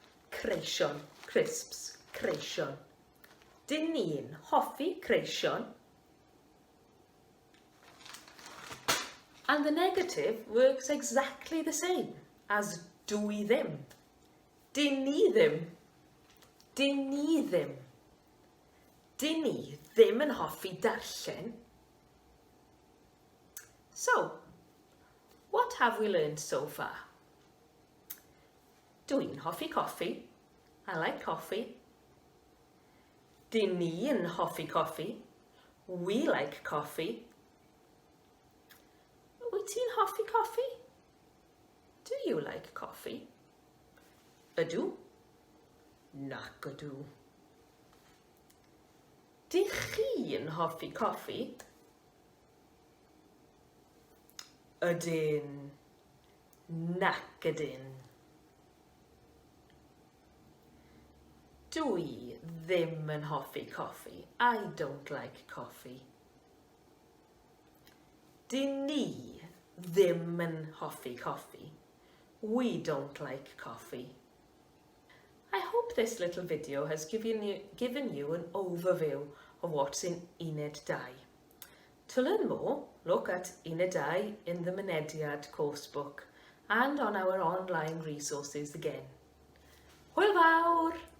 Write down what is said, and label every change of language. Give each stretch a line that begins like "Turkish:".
Welsh: Creision, crisps, creision. Dyn ni'n hoffi creision?
English: And the negative works exactly the same as
Welsh: dwi ddim. Dyn ni ddim. Dyn ni ddim. Dyn ni ddim yn hoffi darllen.
English: So, what have we learned so far?
Welsh: Dwi'n hoffi coffi.
English: I like coffee.
Welsh: Dyn ni yn hoffi coffi.
English: We like coffee.
Welsh: Wyt ti'n hoffi coffi?
English: Do you like coffee?
Welsh: Ydw? Nac ydw. Dych chi yn hoffi coffi? Ydyn. Nac ydyn. Dwi ddim yn hoffi coffi.
English: I don't like coffee.
Welsh: Dyn ni ddim yn hoffi coffi.
English: We don't like coffee. I hope this little video has given you an overview of what's in Uned 2. To learn more, look at Uned 2 in the Mynediad coursebook and on our online resources again.
Welsh: Hwyl fawr!